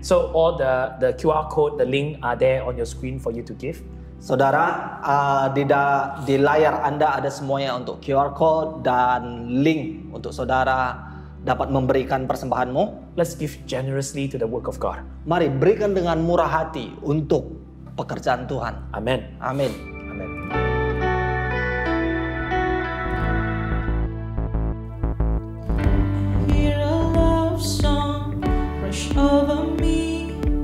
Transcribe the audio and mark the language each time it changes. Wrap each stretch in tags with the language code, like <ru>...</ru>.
<en>So all the QR code, the link are there on your screen for you to give.</en> <id>Saudara, di layar Anda ada semuanya untuk QR code dan link untuk saudara dapat memberikan persembahanmu.</id> <en>Let's give generously to the work of God.</en> <id>Mari berikan dengan murah hati untuk pekerjaan Tuhan.</id> <en>Amen.</en> <id>Amin.</id> <en>Amen. Hear a love song rush over me.</en>